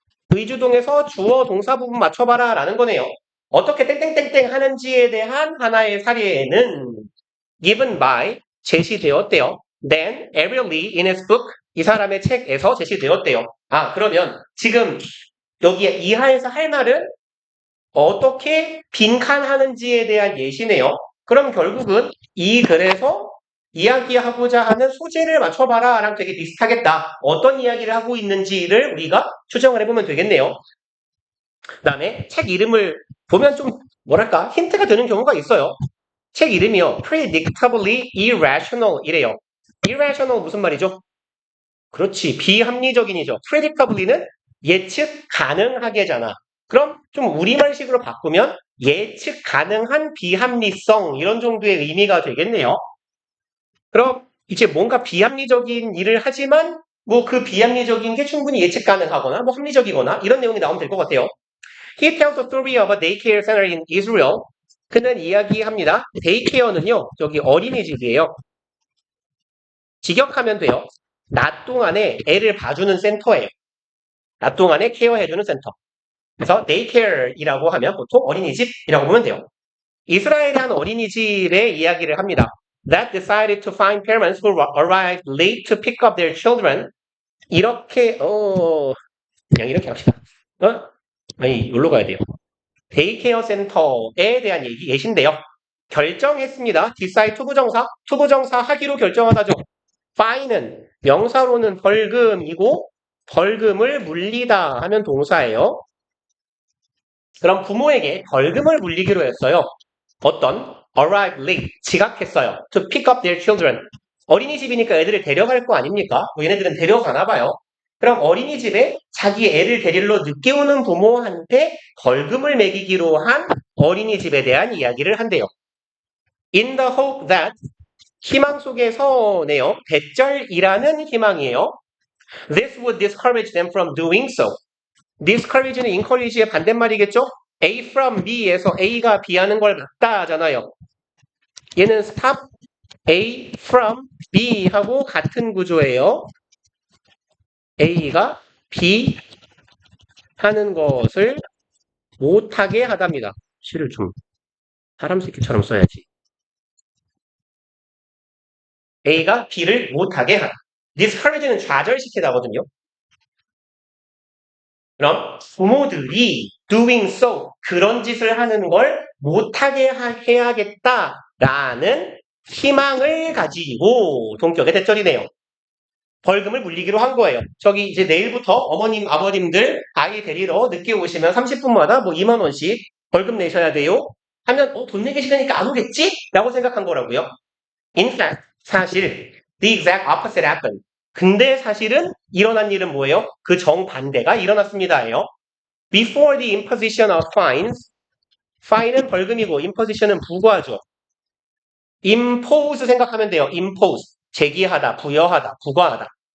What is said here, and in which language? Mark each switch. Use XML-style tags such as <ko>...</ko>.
<ko>의주동에서 주어 동사 부분 맞춰봐라 라는 거네요. 어떻게 땡땡땡땡 하는지에 대한 하나의 사례는 given by 제시되었대요.</ko> <en>Then Avery in his book</en> <ko>이 사람의 책에서 제시되었대요. 그러면 지금 여기 이하에서 할 말은 어떻게 빈칸하는지에 대한 예시네요. 그럼 결국은 이 글에서 이야기하고자 하는 소재를 맞춰봐라 랑 되게 비슷하겠다. 어떤 이야기를 하고 있는지를 우리가 추정을 해보면 되겠네요. 그 다음에 책 이름을 보면 좀 뭐랄까 힌트가 되는 경우가 있어요. 책 이름이요. Predictably Irrational 이래요. Irrational 무슨 말이죠? 그렇지. 비합리적인이죠. Predictably는 예측 가능하게잖아. 그럼 좀 우리말식으로 바꾸면 예측 가능한 비합리성 이런 정도의 의미가 되겠네요. 그럼 이제 뭔가 비합리적인 일을 하지만 뭐 그 비합리적인 게 충분히 예측 가능하거나 뭐 합리적이거나 이런 내용이 나오면 될 것 같아요.</ko> <en>He tells the story of a daycare center in Israel.</en> <ko>그는 이야기합니다. 데이케어는요. 저기 어린이집이에요. 직역하면 돼요. 낮 동안에 애를 봐주는 센터예요. 낮 동안에 케어해주는 센터. 그래서 데이케어이라고 하면 보통 어린이집이라고 보면 돼요. 이스라엘의 한 어린이집의 이야기를 합니다.</ko> <en>That decided to find parents who arrived late to pick up their children.</en> <ko>이렇게 그냥 이렇게 합시다. 아니 여기로 가야 돼요. 데이케어 센터에 대한 예시인데요. 결정했습니다. decide 투부정사 하기로 결정하다죠. fine은 명사로는 벌금이고 벌금을 물리다 하면 동사예요. 그럼 부모에게 벌금을 물리기로 했어요. 어떤?</ko> <en>arrive late,</en> <ko>지각했어요.</ko> <en>to pick up their children.</en> <ko>어린이집이니까 애들을 데려갈 거 아닙니까? 뭐 얘네들은 데려가나 봐요. 그럼 어린이집에 자기 애를 데리러 늦게 오는 부모한테 벌금을 매기기로 한 어린이집에 대한 이야기를 한대요.</ko> <en>In the hope that</en> <ko>희망 속에서네요. 대절이라는 희망이에요.</ko> <en>This would discourage them from doing so.</en> <ko>discourage는 encourage의 반대말이겠죠? A from B에서 A가 B 하는 걸 맞다 하잖아요. 얘는 stop A from B 하고 같은 구조예요. A가 B 하는 것을 못하게 하답니다. 시를 좀 사람 새끼처럼 써야지. A가 B를 못하게 하다. discourage는 좌절시키다거든요. 그럼 부모들이 doing so 그런 짓을 하는 걸 못하게 해야겠다라는 희망을 가지고 동격의 대절이네요. 벌금을 물리기로 한 거예요. 저기 이제 내일부터 어머님, 아버님들 아이 데리러 늦게 오시면 30분마다 뭐 2만 원씩 벌금 내셔야 돼요. 하면 돈 내기 싫으니까 안 오겠지? 라고 생각한 거라고요.</ko> <en>In fact, 사실 the exact opposite happened.</en> <ko>근데 사실은 일어난 일은 뭐예요? 그 정반대가 일어났습니다예요.</ko> <en>Before the imposition of fines, fine은 벌금이고 imposition은 부과죠.</en> <ko>impose 생각하면 돼요. impose, 제기하다, 부여하다, 부과하다.</ko>